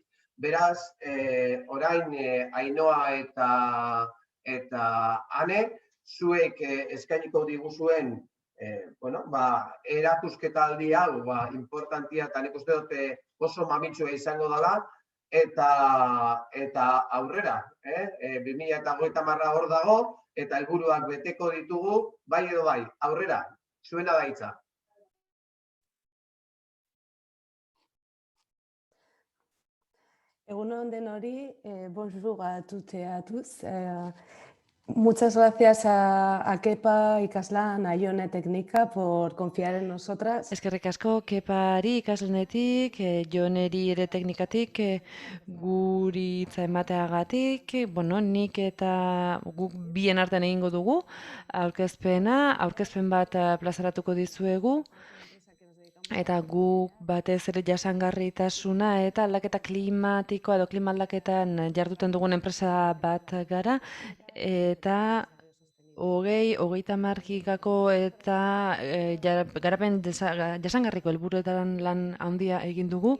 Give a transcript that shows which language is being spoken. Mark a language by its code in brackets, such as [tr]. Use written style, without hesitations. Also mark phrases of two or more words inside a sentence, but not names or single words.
[eu] Beraz, orain Ainhoa eta Ane, zuek eskainiko diguzuen erakusketa-aldi hau importantia eta nik uste dut oso mamitsua izango dela, eta aurrera, 2030 hor dago, eta helburuak beteko ditugu, bai edo bai, aurrera, zuena da hitza. Egunon denori, [fr] bonjour a toutes et à tous. [es] Muchas gracias a Kepa ikaslan, a Jone Teknika por confiar en nosotras. [eu] Eskerrik asko Kepari ikaslanetik, Joneri ere teknikatik, guri hitza emateagatik, nik eta guk bien artean egingo dugu, aurkezpen bat plazaratuko dizuegu, eta guk batez ere jasangarritasuna eta aldaketa klimatikoa edo klima aldaketan jarduten dugun enpresa bat gara, eta 20-30 eta garapen jasangarriko helburuetan lan handia egin dugu.